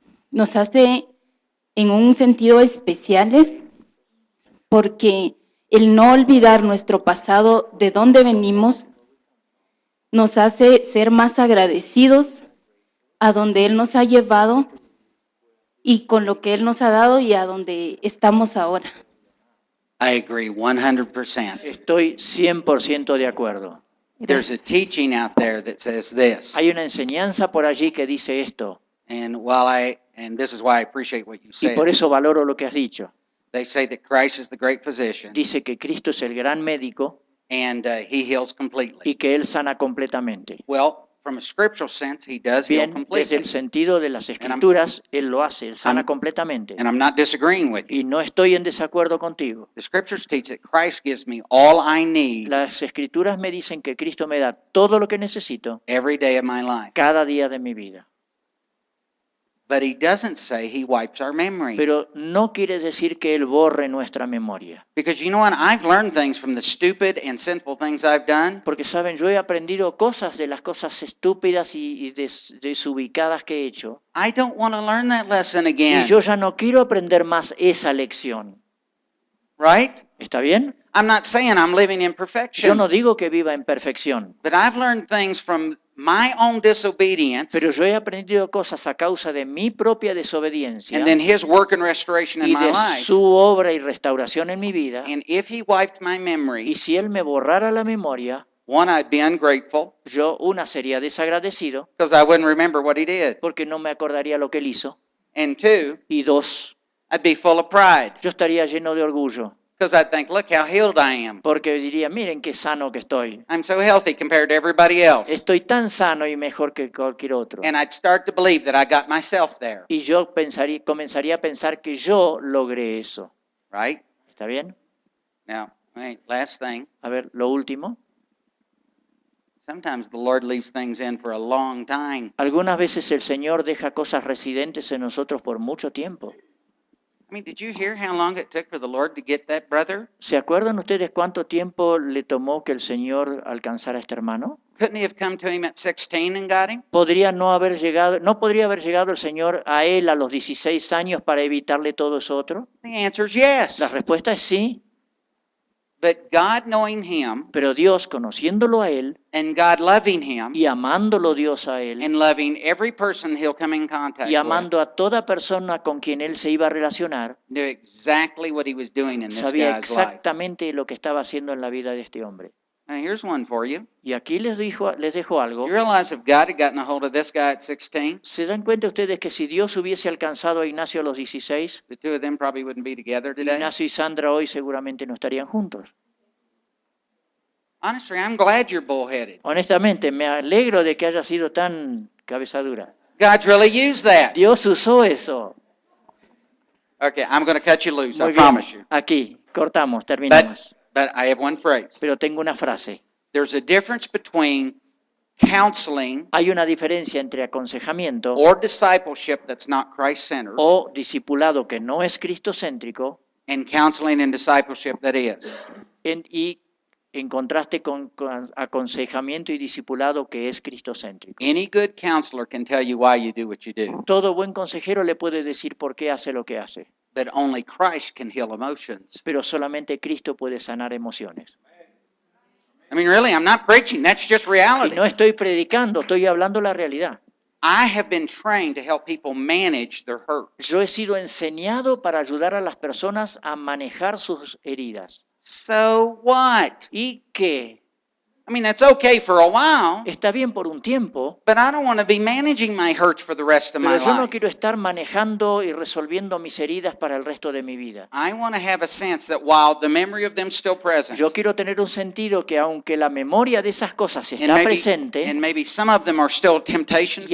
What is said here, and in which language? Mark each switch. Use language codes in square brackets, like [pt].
[es] nos hace en un sentido especiales, porque el no olvidar nuestro pasado, de dónde venimos, nos hace ser más agradecidos a donde Él nos ha llevado y con lo que Él nos ha dado y a donde estamos ahora. [en] I agree 100%. [es] Estoy 100% de acuerdo. [en] There's a teaching out there that says this. [es] Hay una enseñanza por allí que dice esto, [en] And this is why I appreciate what you [es] y [en] said. [es] por eso valoro lo que has dicho. [en] They say that Christ is the great physician [es] Dice que Cristo es el gran médico [en] and he heals completely. [es] y que Él sana completamente. [en] Well, from a scriptural sense, he does heal [es] Bien, desde [en] completely. [es] el sentido de las Escrituras, Él lo hace, Él sana completamente. [en] And I'm not disagreeing with you. [es] Y no estoy en desacuerdo contigo. [en] The scriptures teach that Christ gives me all I need [es] Las Escrituras me dicen que Cristo me da todo lo que necesito [en] every day of my life. [es] cada día de mi vida. [en] But he doesn't say he wipes our memory. [es] Pero no quiere decir que Él borre nuestra memoria. [en] Because you know what? I've learned things from the stupid and sinful things I've done. [es] Porque, saben, yo he aprendido cosas de las cosas estúpidas y desubicadas que he hecho. [en] I don't want to learn that lesson again. [es] Y yo ya no quiero aprender más esa lección. [en] Right? [es] ¿Está bien? [en] I'm not saying I'm living in [es] Yo [en] perfection, [es] no digo que viva en perfección, [en] but I've learned things from my own disobedience [es] pero yo he aprendido cosas a causa de mi propia desobediencia [en] and then His work and restoration in [es] y [en] my [es] de [en] life. [es] su obra y restauración en mi vida. [en] And if He wiped my [es] Y [en] memory, [es] si Él me borrara la memoria, [en] one, I'd be ungrateful [es] yo sería desagradecido [en] because I wouldn't remember what He did. [es] porque no me acordaría lo que Él hizo. [en] And two, [es] Y dos, [en] I'd be full of pride [es] yo estaría lleno de orgullo [en] because I'd think, look how healed I am. [es] porque diría, miren qué sano que estoy. [en] I'm so healthy compared to everybody else. [es] Estoy tan sano y mejor que cualquier otro. [en] And I'd start to believe that I got myself there. [es] Y yo comenzaría a pensar que yo logré eso. [en] Right? [es] ¿Está bien? [en] Now, wait, last thing. [es] A ver, lo último. [en] Sometimes the Lord leaves things in for a long time. [es] Algunas veces el Señor deja cosas residentes en nosotros por mucho tiempo. [en] I mean, did you hear how long it took for the Lord to get that brother? [es] ¿Se acuerdan ustedes cuánto tiempo le tomó que el Señor alcanzara a este hermano? [en] Couldn't He have come to him at 16 and got him? [es] No podría haber llegado el Señor a él a los 16 años para evitarle todo eso otro. [en] The answer is yes. [es] La respuesta es sí, [en] But God knowing him [es] pero Dios conociéndolo a él [en] and God loving him [es] y amándolo Dios a él [en] and loving every person he'll come in contact [es] y [en] with, [es] amando a toda persona con quien él se iba a relacionar, [en] knew exactly what he was doing in this [es] sabía [en] guy's life. [es] exactamente lo que estaba haciendo en la vida de este hombre. [en] Now, here's one for you. [es] Y aquí les dejo algo. [en] You realize if God had gotten a hold of this guy at 16, [es] ¿Se dan cuenta ustedes que si Dios hubiese alcanzado a Ignacio a los 16, [en] the two of them probably wouldn't be together today? [es] Ignacio y Sandra hoy seguramente no estarían juntos? [en] Honestly, I'm glad you're bullheaded. [es] Honestamente, me alegro de que haya sido tan cabeza dura. [en] God's really used that. [es] Dios usó eso. [en] Okay, I'm going to cut you loose, [es] Muy [en] I [es] bien. [en] promise you. [es] Aquí, cortamos, terminamos. [en] But I have one phrase. [es] Pero tengo una frase. [en] There's a difference between counseling [es] Hay una diferencia entre aconsejamiento [en] or discipleship that's not Christ-centered [es] o discipulado que no es cristocéntrico [en] and counseling and discipleship that is. [es] y en contraste con aconsejamiento y discipulado que es cristocéntrico. [en] Any good counselor can tell you why you do what you do, [es] Todo buen consejero le puede decir por qué hace lo que hace, [en] but only Christ can heal emotions. [es] pero solamente Cristo puede sanar emociones. [en] I mean, really, I'm not preaching. That's just [es] Y [en] reality. [es] no estoy predicando, estoy hablando la realidad. [en] I have been trained to help people manage their hurts. [es] Yo he sido enseñado para ayudar a las personas a manejar sus heridas. [en] So what? [es] ¿Y qué? [en] I mean, that's okay for a while, [es] Está bien por un tiempo, [en] but I don't want to be managing my hurts for the rest of my [es] pero yo no [en] life. [es] quiero estar manejando y resolviendo mis heridas para el resto de mi vida. [en] I want to have a sense that while the memory of them still present, [es] Yo quiero tener un sentido que aunque la memoria de esas cosas [en] and [es] está [en] maybe, [es] presente [en] and maybe some of them are still temptation